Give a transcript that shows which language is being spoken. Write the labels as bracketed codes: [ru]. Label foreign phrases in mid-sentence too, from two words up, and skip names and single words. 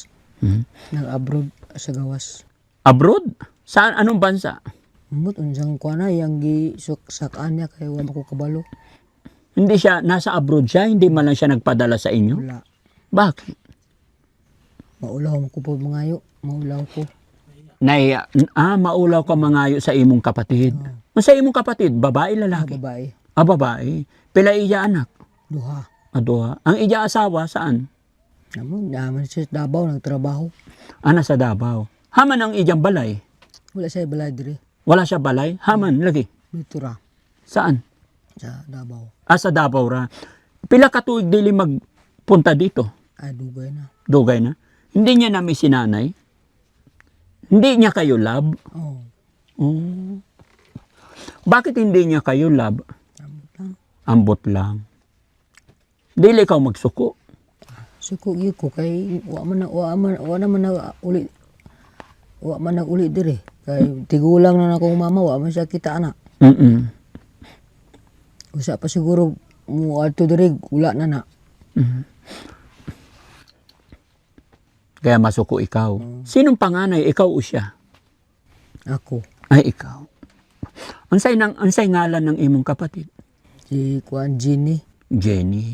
[ceb] Nag-abroad sa gawas. [tl] Abroad? Saan? Anong bansa? [ceb] Unsang kuana yang gisakaan niya kay wa ko kabalo. [tl] Hindi siya, nasa abroad siya? Hindi man lang siya nagpadala sa inyo? [ceb] Wala. [tl] Bakit? [ceb] Maulaw ko po mangayo. Maulaw ko. Maulaw ka mangayo sa imong kapatid. Sa imong kapatid, babae, lalaki? Babae. Babae. [tl] Pila iya [ceb] anak? Duha. Duha. [tl] Ang iya asawa, saan? [ceb] Naman siya sa Davao, nagtrabaho. [tl] Nasa Davao. [ceb] Haman ang iyang balay? Wala siya balay dire. Wala siya balay? Haman, lagi? Dito ra. [tl] Saan? [ceb] Sa Davao. Sa Davao ra. Pila ka tuig dili [tl] magpunta dito? [ceb] Dugay na. Dugay na? [tl] Hindi niya na may sinanay? Hindi niya kayo love? Oh. Bakit hindi niya kayo love? [ceb] Ambot lang. Ambot lang. Dili ikaw magsuko. Suko gyud ko kay wa man na uli dire. Kay tigulang na akong mama wa man siya kita anak. Usa pa siguro mo adto dire wala na. [tl] Kaya [ceb] masuko ikaw. [tl] Sinong panganay? Ikaw o siya? [ceb] Ako. Ay, ikaw. Unsay ngalan [tl] ng imong [ceb] kapatid? Si Kuan Jenny. Jenny.